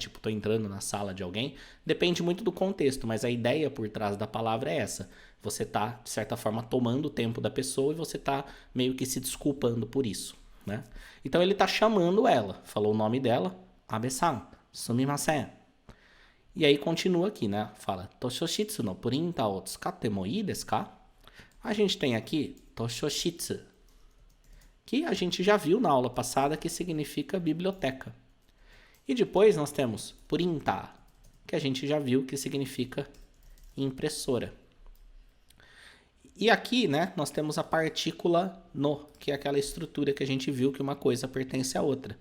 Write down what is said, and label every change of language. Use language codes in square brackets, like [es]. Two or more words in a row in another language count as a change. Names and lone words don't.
[pt] Tipo, tô entrando na sala de alguém. Depende muito do contexto, mas a ideia por trás da palavra é essa. Você tá, de certa forma, tomando o tempo da pessoa e você tá meio que se desculpando por isso, né? Então ele tá chamando ela, falou o nome dela, [ja] Abe-san, sumimasen. [pt] E aí continua aqui, né? Fala, [ja] 図書室のプリンターを使ってもいいですか? [pt] A gente tem aqui toshoshitsu, que a gente já viu na aula passada que significa biblioteca. E depois nós temos printa, que a gente já viu que significa impressora. E aqui, né, nós temos a partícula no, que é aquela estrutura que a gente viu que uma coisa pertence à outra.